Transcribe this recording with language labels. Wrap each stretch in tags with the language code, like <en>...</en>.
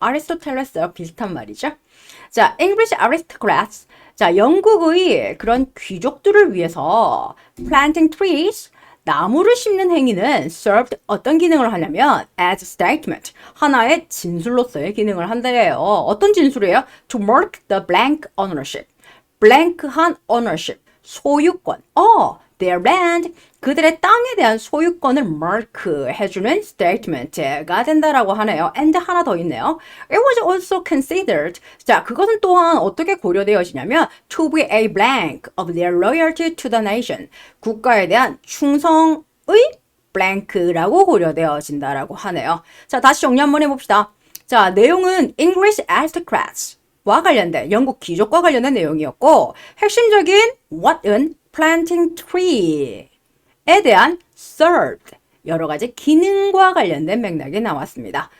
<ko>아리스토텔레스와 비슷한 말이죠.</ko> <en>자, English aristocrats.</en> <ko>자, 영국의 그런 귀족들을 위해서 planting trees, 나무를 심는 행위는 served 어떤 기능을 하냐면 as statement, 하나의 진술로서의 기능을 한대요. 어떤 진술이에요?</ko> <en>To mark the blank ownership.</en> <ko>블랭크한 ownership, 소유권. their land, 그들의 땅에 대한 소유권을 mark 해주는 statement가 된다라고 하네요.</ko> <en>and</en> <ko>하나 더 있네요.</ko> <en>It was also considered.</en> <ko>자, 그것은 또한 어떻게 고려되어지냐면</ko> <en>to be a blank of their loyalty to the nation.</en> <ko>국가에 대한 충성의 blank라고 고려되어진다라고 하네요. 자, 다시 정리 한번 해봅시다. 자, 내용은 English aristocrats 와 관련된 영국 귀족과 관련된 내용이었고 핵심적인 what은 planting tree에 대한 served 여러 가지 기능과 관련된 맥락이 나왔습니다.</ko>